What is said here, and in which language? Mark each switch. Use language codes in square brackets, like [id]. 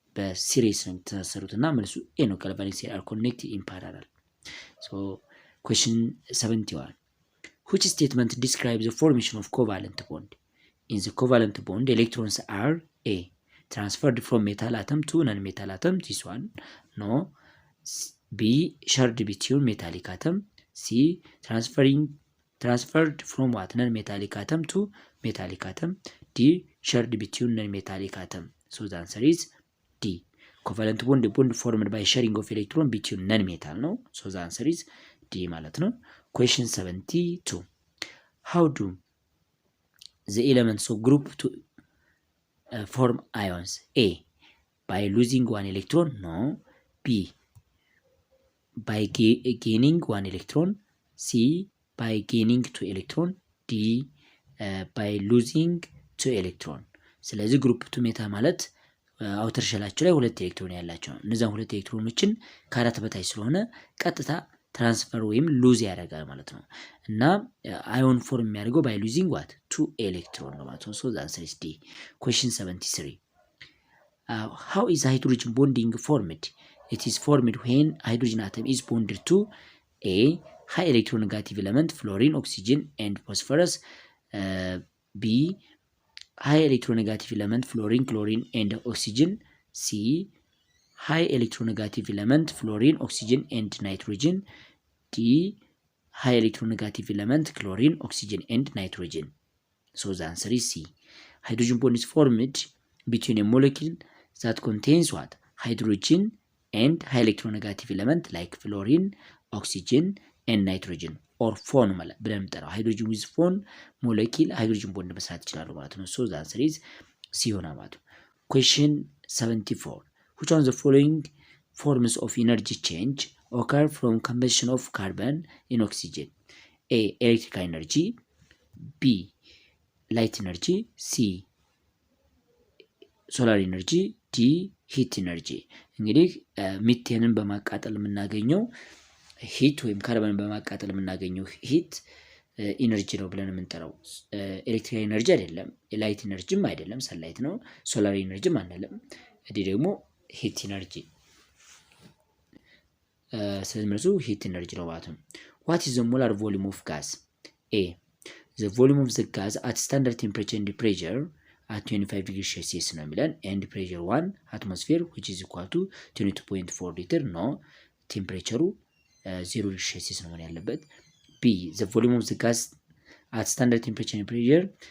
[am] በሲሪስ ነው የተሳሰሩት እና መልሱ ኤ ነው። ጋልቫኒክ ሴል [en] are connected in parallel. so question 71. which statement describes the formation of covalent bond? in the covalent bond electrons are A. transferred from metal atom to non-metal atom. this one no. B. shared between metallic atom. C. transferred from what? non-metallic atom to metallic atom. D. shared between non-metallic atom. so the answer is D. covalent bond formed by sharing of electron between non-metal ነው። [am] so the answer is D ማለት ነው። [en] question 72. how do the elements of group to form ions? A. by losing one electron? no. B. by gaining one electron. C. by gaining two electron. D. by losing two electron. [am] ስለዚህ ግሩፕ ቱ ሜታ ማለት አውተር ሸላቸው ላይ ሁለት ኤሌክትሮን ያላቸው እነዛን ሁለት ኤሌክትሮኖችን ከአራት በታች ስለሆነ ቀጥታ ትራንስፈር ወይም ሉዝ ያደርጋል ማለት ነው። እና አዮን ፎርም የሚያደርገው [en] ባይ ሉዚንግ ዋት? ቱ ኤሌክትሮን [am] ነው ማለት ነው። [en] so the answer is D. question 73. how is hydrogen bonding formed? it is formed when hydrogen atom is bonded to A. high electronegative element fluorine, oxygen and phosphorus. B. high electronegative element fluorine, chlorine and oxygen. C. high electronegative element fluorine, oxygen and nitrogen. D. high electronegative element chlorine, oxygen and nitrogen. so the answer is C. hydrogen bond is formed between a molecule that contains what? hydrogen and high electronegative element like fluorine, oxygen and nitrogen or phone [am] ማለት ብለን እንጠራው [en] ሃይድሮጅን with phone molecule ሃይድሮጅን ቦንድ [am] መስራት ይችላሉ ማለት ነው። [en] so the answer is C [am] ይሆናል ማለት ነው። [en] question 74 which one of the following forms of energy change occur from combustion of carbon in oxygen? A electrical energy, B light energy, C solar energy, D heat energy። [am] እንግዲህ ሚቴንን በማቃጠል የምናገኘው ሂት ወይም ካርበንን በማቃጠል የምናገኘው ሂት ኢነርጂ ነው ብለን የምንጠራው ኤሌክትሪካል ኢነርጂ አይደለም፣ ላይት ኢነርጂም አይደለም፣ ሰንላይት ነው። ሶላር ኢነርጂም አንልም። እዚህ ደግሞ ሂት ኢነርጂ ስለዚህ መልሱ ሂት ኢነርጂ ነው ማለት ነው። [en] what is the molar volume of gas? A the volume of the gas at standard temperature and pressure at 25 degrees Celsius [am] ነው የሚለን [en] and pressure 1 atmosphere which is equal to 22.4 liter ነው። [am] ቴምፕሬቸሩ 0 degrees Celsius ነው መሆን ያለበት። [en] B the volume of the gas at standard temperature and pressure